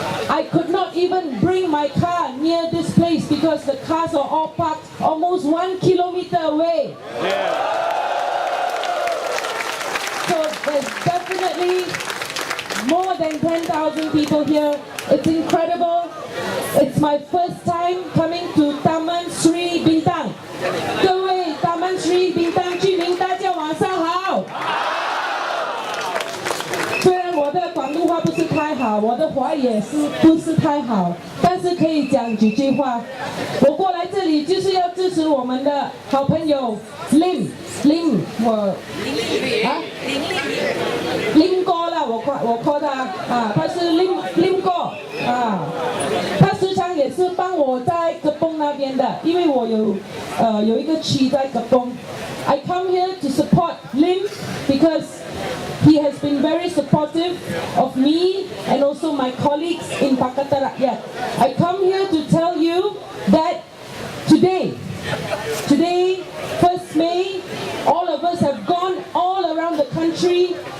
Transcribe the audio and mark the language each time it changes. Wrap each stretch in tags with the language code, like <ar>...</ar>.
<en>I could not even bring my car near this place because the cars are all parked almost 1 kilometer away. So there's definitely more than 10,000 people here. It's incredible. It's my first time coming to Taman Sri Bintang.</en> <zh>各位 Taman Sri Bintang 居民，大家晚上好。虽然我的广东话不是太好，我的华语也是不是太好，但是可以讲几句话。我过来这里就是要支持我们的好朋友Lim，Lim哥啦，我 call 他啊，他是 Lim 哥啊，他时常也是帮我在格崩那边的，因为我有一个区在格崩。</zh> <en>I come here to support Lim because he has been very supportive of me and also my colleagues in Pakatan Rakyat. I come here to tell you that today, 1st May, all of us have gone all around the country.</en>